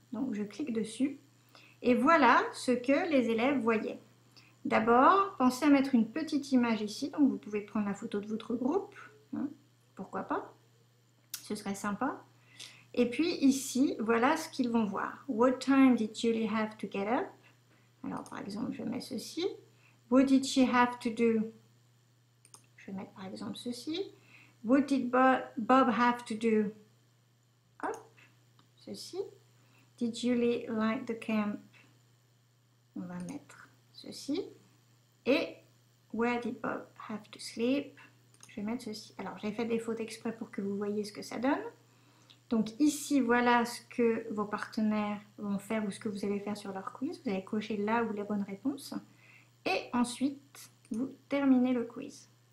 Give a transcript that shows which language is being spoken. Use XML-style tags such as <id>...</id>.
<fr>Donc je clique dessus et voilà ce que les élèves voyaient. D'abord, pensez à mettre une petite image ici, donc vous pouvez prendre la photo de votre groupe, hein, pourquoi pas, ce serait sympa. Et puis ici, voilà ce qu'ils vont voir.</fr> <en>What time did Julie have to get up?</en> <fr>Alors par exemple, je mets ceci.</fr> <en>What did she have to do?</en> <fr>Je vais mettre par exemple ceci.</fr> <en>What did Bob have to do?</en> <fr>Hop, ceci.</fr> <en>Did Julie like the camp?</en> <fr>On va mettre ceci.</fr> <en>Et where did Bob have to sleep?</en> <fr>Je vais mettre ceci. Alors, j'ai fait des fautes exprès pour que vous voyez ce que ça donne. Donc ici, voilà ce que vos partenaires vont faire ou ce que vous allez faire sur leur quiz. Vous allez cocher là où la bonne réponse. Et ensuite, vous terminez le quiz.</fr>